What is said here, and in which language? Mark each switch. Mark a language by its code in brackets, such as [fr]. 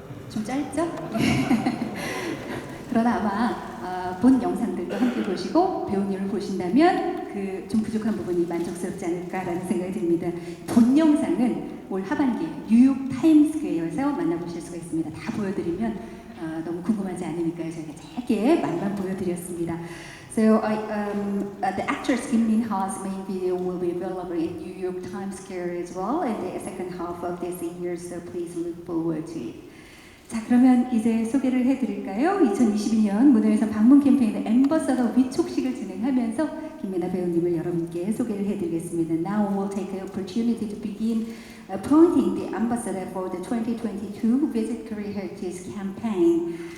[ko] 좀 짧죠? 그러나 아마 본 영상들도 함께 보시고 배우님을 보신다면 그 좀 부족한 부분이 만족스럽지 않을까라는 생각이 듭니다. 본 영상은 올 하반기 뉴욕 타임스퀘어에서 만나보실 수가 있습니다. 다 보여드리면 너무 궁금하지 않으니까요. 저희가 짧게 말만 보여드렸습니다. [en] So the actress Kim Min-ha's main video will be available in New York Times Square as well in the second half of this year. So please look forward to it. [ko] 자, 그러면 이제 소개를 해드릴까요? 2022년 문화유산 방문 캠페인의 앰버서더 위촉식을 진행하면서 김미나 배우님을 여러분께 소개를 해드리겠습니다. [en] Now we'll take the opportunity to begin appointing the ambassador for the 2022 Visit Korea Heritage Campaign.